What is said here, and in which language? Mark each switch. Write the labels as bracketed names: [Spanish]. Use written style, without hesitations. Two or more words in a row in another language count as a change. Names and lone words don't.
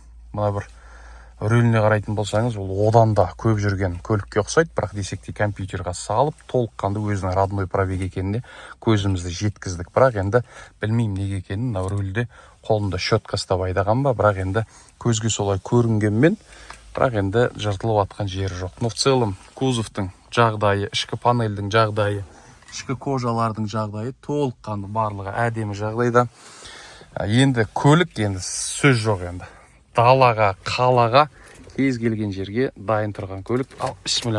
[Kazakh] Мына бір рөліне қарайтын болсаңыз, ол одан да көп жүрген көлікке ұқсайды, бірақ десек те компьютерға салып, толыққанды өзінің [Russian] родной пробег [Kazakh] екеніне көзімізді жеткіздік. Бірақ енді білмеймін неге екенін, мына рөлде қолымда щетка ұстап айдаған ба, бірақ енді көзге солай көрінгенмен, бірақ енді жыртылып атқан жері жоқ. [Russian] Но в целом [Kazakh] кузовтың жағдайы, ішкі панельдің жағдайы, ішкі кожалардың жағдайы толыққанды барлығы әдемі жағдайда. Енді көлік енді сөз жоқ енді. Далаға, қалаға, кез келген жерге дайын тұрған көлік. Ал, бисмилля.